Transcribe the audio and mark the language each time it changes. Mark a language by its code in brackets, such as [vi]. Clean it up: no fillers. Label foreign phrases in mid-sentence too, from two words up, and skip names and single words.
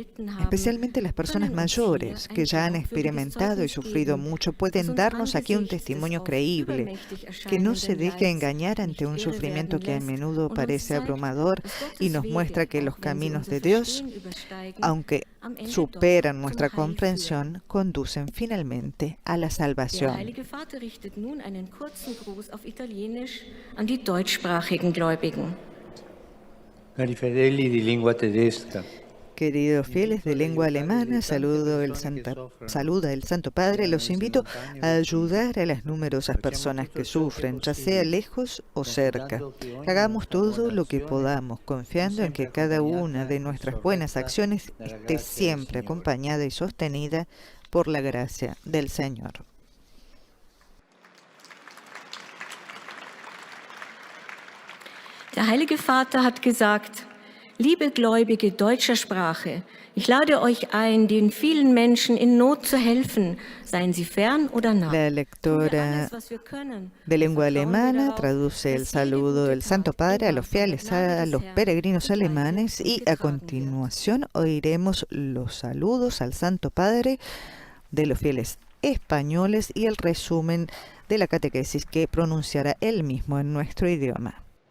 [es] Especialmente las personas mayores que ya han experimentado y sufrido mucho pueden darnos aquí un testimonio creíble, que no se deje engañar ante un sufrimiento que a menudo parece abrumador y nos muestra que los caminos de Dios, aunque superan nuestra comprensión, conducen finalmente a la salvación. [de] Der Heilige Vater richtet nun einen kurzen Gruß auf Italienisch an die deutschsprachigen Gläubigen. [it] Cari fedeli di lingua tedesca. [es] Queridos fieles de lengua alemana, saluda el Santo Padre. Los invito a ayudar a las numerosas personas que sufren, ya sea lejos o cerca. Hagamos todo lo que podamos, confiando en que cada una de nuestras buenas acciones esté siempre acompañada y sostenida por la gracia del Señor. [de] Der Heilige Vater hat gesagt: Liebe Gläubige deutscher Sprache, ich lade euch ein, den vielen Menschen in Not zu helfen, seien sie fern oder nah. [es] La lectora de lengua alemana traduce el saludo del Santo Padre a los fieles, a los peregrinos alemanes, y a continuación oiremos los saludos al Santo Padre de los fieles españoles y el resumen de la catequesis que pronunciará él mismo en nuestro idioma.